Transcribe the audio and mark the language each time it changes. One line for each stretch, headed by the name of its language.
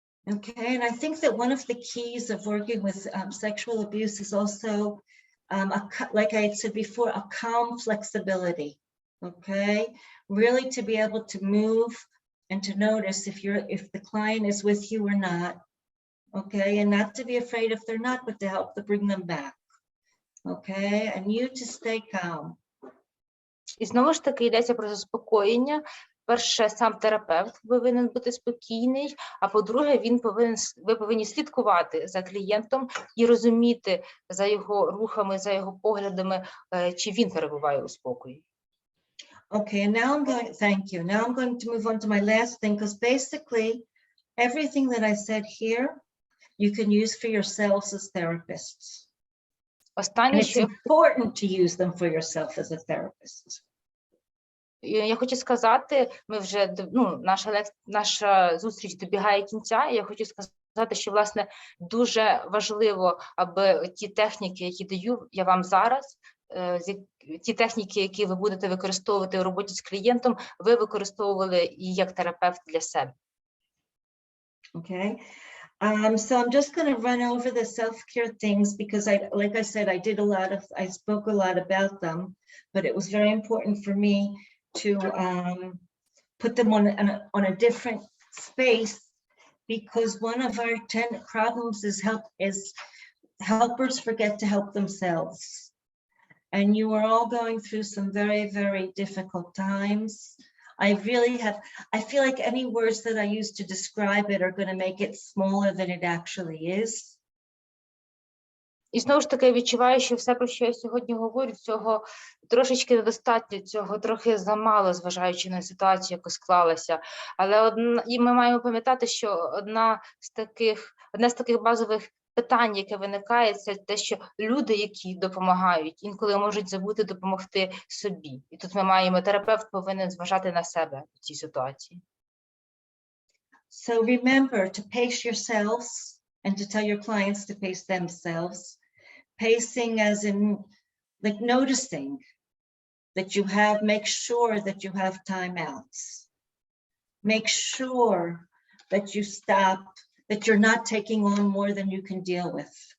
English: Okay, and I think that one of the keys of working with sexual abuse is also, like I had said before, a calm flexibility. Okay, really to be able to move and to notice if the client is with you or not. Okay, and not to be afraid if they're not, but to help to bring them back. Okay, and you to stay calm.
Ukrainian: І знову ж таки йдеться про заспокоєння, Перше, сам терапевт повинен бути спокійний, а по-друге, ви повинні слідкувати за клієнтом і розуміти за його рухами, за його поглядами, чи він перебуває у спокої.
English: Okay, and now thank you. Now I'm going to move on to my last thing, because basically everything that I said here, you can use for yourselves as therapists. And
Ukrainian: Останнє,
English: it's
Ukrainian: що
English: important to use them for yourself as a therapist.
Ukrainian: я хочу сказати, ми вже, наша зустріч добігає кінця, і я хочу сказати, що, власне, дуже важливо, аби ті техніки, які даю я вам зараз, ті техніки, які ви будете використовувати у роботі з клієнтом, ви використовували і як терапевт для себе.
English: Okay. So I'm just going to run over the self-care things because like I said, I spoke a lot about them, but it was very important for me to put them on a different space, because one of our 10 problems is helpers forget to help themselves. And you are all going through some very, very difficult times. I feel like any words that I use to describe it are going to make it smaller than it actually is.
Ukrainian: І знову ж таки, я відчуваю, що все, про що я сьогодні говорю, цього трошечки недостатньо, цього трохи замало, зважаючи на ситуацію, яка склалася. Але і ми маємо пам'ятати, що одне з таких базових питань, яке виникає, це те, що люди, які допомагають, інколи можуть забути допомогти собі. І тут ми маємо, терапевт повинен зважати на себе в цій ситуації.
English: So remember to pace yourselves and to tell your clients to pace themselves. Pacing as in like noticing that make sure that you have timeouts. Make sure that you stop, that you're not taking on more than you can deal with.